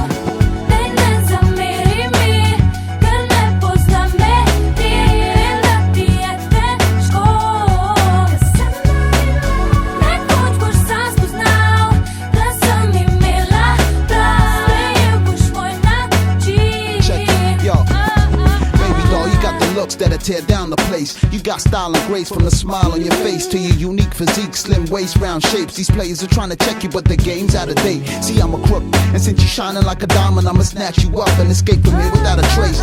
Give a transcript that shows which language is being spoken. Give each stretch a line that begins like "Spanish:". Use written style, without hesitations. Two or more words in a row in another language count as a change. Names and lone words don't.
Slovenian: Ne zameri mi, ker ne poznam me, ti vem, da ti je težko. Nekoč boš sam spoznal, da sem imela prav, sprejel boš moj način.
English: Check it, yo. Baby doll, you got the looks that'll tear down the place. You got style and grace from the smile on your face to your unique physique, slim waist, round shapes. These players are trying to check you, but the game's out of date. See, I'm a crook, and since you're shining like a diamond, I'ma snatch you up and escape from here without a trace.